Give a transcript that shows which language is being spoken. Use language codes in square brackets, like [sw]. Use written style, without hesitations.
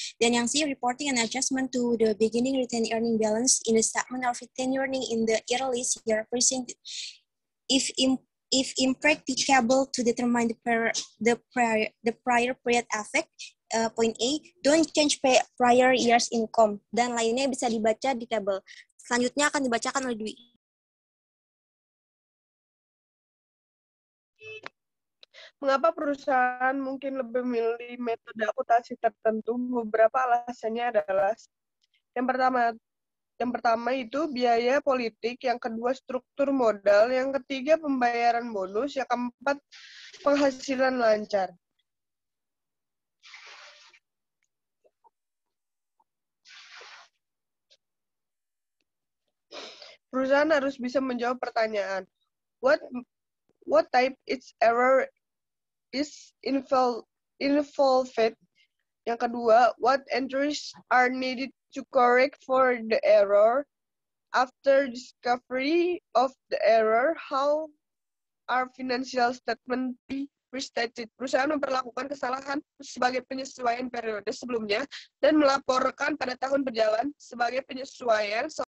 [id] Dan yang [en] C, reporting an adjustment to the beginning retained earning balance in the statement of retained earning in the earliest year presented. If impracticable to determine the prior period effect, point A, don't change prior year's income. [id] Dan lainnya bisa dibaca di tabel. Selanjutnya akan dibacakan oleh Dwi. Mengapa perusahaan mungkin lebih memilih metode akuntansi tertentu? Beberapa alasannya adalah yang pertama itu biaya politik, yang kedua struktur modal, yang ketiga pembayaran bonus, yang keempat penghasilan lancar. Perusahaan harus bisa menjawab pertanyaan, [en] what type its error is involved. [id] Yang kedua, [en] what entries are needed to correct for the error? After discovery of the error, how are financial statement be restated? [id] Perusahaan memperlakukan kesalahan sebagai penyesuaian periode sebelumnya dan melaporkan pada tahun berjalan sebagai penyesuaian.